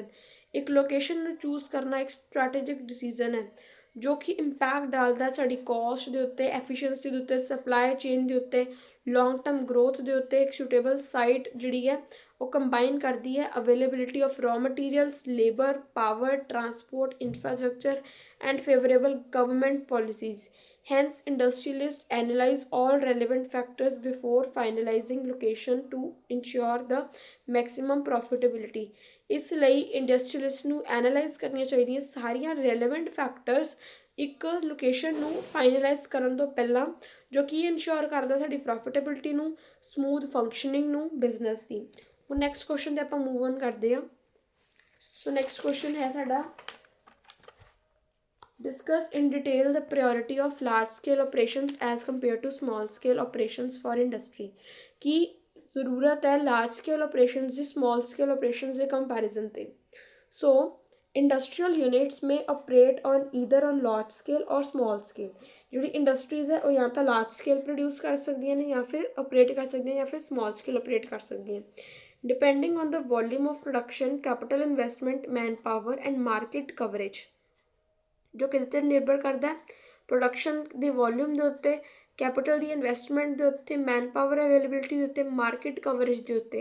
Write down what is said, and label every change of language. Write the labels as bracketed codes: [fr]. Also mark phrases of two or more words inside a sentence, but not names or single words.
[pa] ਇੱਕ ਲੋਕੇਸ਼ਨ ਨੂੰ ਚੂਜ਼ ਕਰਨਾ ਇੱਕ [en] strategic decision [pa] ਹੈ ਜੋ ਕਿ ਇੰਪੈਕਟ ਡਾਲਦਾ ਸਾਡੀ ਕੋਸਟ ਦੇ ਉੱਤੇ, ਐਫੀਸ਼ੀਐਂਸੀ ਦੇ ਉੱਤੇ, [en] supply chain [pa] ਦੇ ਉੱਤੇ, [en] long term growth [pa] ਦੇ ਉੱਤੇ। [en] ਇੱਕ suitable site [pa] ਜਿਹੜੀ ਹੈ ਉਹ ਕੰਬਾਈਨ ਕਰਦੀ ਹੈ [en] availability of raw materials, labour, power, transport, infrastructure and favourable government policies. Hence, industrialists analyze all relevant factors before finalizing location to ensure the maximum profitability. [pa] ਇਸ ਲਈ ਇੰਡਸਟਰੀਅਲਿਸਟ ਨੂੰ ਐਨਾਲਾਈਜ਼ ਕਰਨੀਆਂ ਚਾਹੀਦੀਆਂ ਸਾਰੀਆਂ [en] relevant factors [pa] ਇੱਕ ਲੋਕੇਸ਼ਨ ਨੂੰ ਫਾਈਨਲਾਈਜ਼ ਕਰਨ ਤੋਂ ਪਹਿਲਾਂ, ਜੋ ਕਿ ਇਨਸ਼ੋਰ ਕਰਦਾ ਸਾਡੀ ਪ੍ਰੋਫਿਟੇਬਿਲਿਟੀ ਨੂੰ, [en] smooth functioning [pa] ਨੂੰ ਬਿਜ਼ਨਸ ਦੀ। ਹੁਣ [en] next question [pa] 'ਤੇ ਆਪਾਂ [en] move on [pa] ਕਰਦੇ ਹਾਂ। [en] so next question [pa] ਹੈ ਸਾਡਾ, [en] discuss in detail the priority of large scale operations as compared to small scale operations for industry। [hi] की ज़रूरत है [en] large scale operations [hi] की [en] small scale operations [hi] के comparison ते। [en] So industrial units may operate on either on large scale or small scale। [pa] ਜਿਹੜੀ ਇੰਡਸਟਰੀਜ਼ ਹੈ ਉਹ ਜਾਂ ਤਾਂ [en] large scale produce [pa] ਕਰ ਸਕਦੀਆਂ ਨੇ ਜਾਂ ਫਿਰ ਆਪਰੇਟ ਕਰ ਸਕਦੀਆਂ ਜਾਂ ਫਿਰ [en] small scale operate [pa] ਕਰ ਸਕਦੀਆਂ, [en] depending on the volume of production, capital investment, man power and market coverage. [pa] ਜੋ ਕਿਹਦੇ 'ਤੇ ਨਿਰਭਰ ਕਰਦਾ, ਪ੍ਰੋਡਕਸ਼ਨ ਦੀ ਵੋਲਿਊਮ ਦੇ ਉੱਤੇ, ਕੈਪੀਟਲ ਦੀ ਇਨਵੈਸਟਮੈਂਟ ਦੇ ਉੱਤੇ, [en] man power availability [pa] ਦੇ ਉੱਤੇ, [en] market coverage [pa] ਦੇ ਉੱਤੇ।